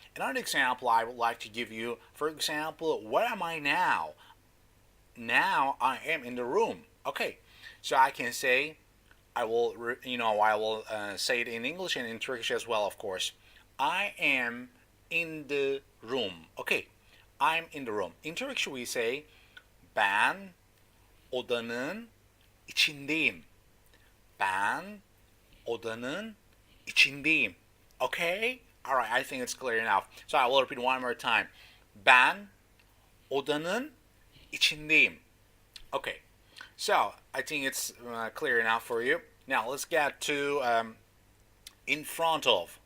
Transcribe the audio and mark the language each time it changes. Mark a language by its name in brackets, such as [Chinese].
[English] Another example I would like to give you, for example, where am I now? Now I am in the room. Okay, so I can say, I will say it in English and in Turkish as well, of course. I am in the room. Okay, I'm in the room. In Turkish we say, [Turkish] ben odanın içindeyim. Ben odanın içindeyim. Okay? [English] Alright, I think it's clear enough. So I will repeat one more time. [Turkish] Ben odanın içindeyim. [English] Okay. So I think it's clear enough for you. Now let's get to in front of.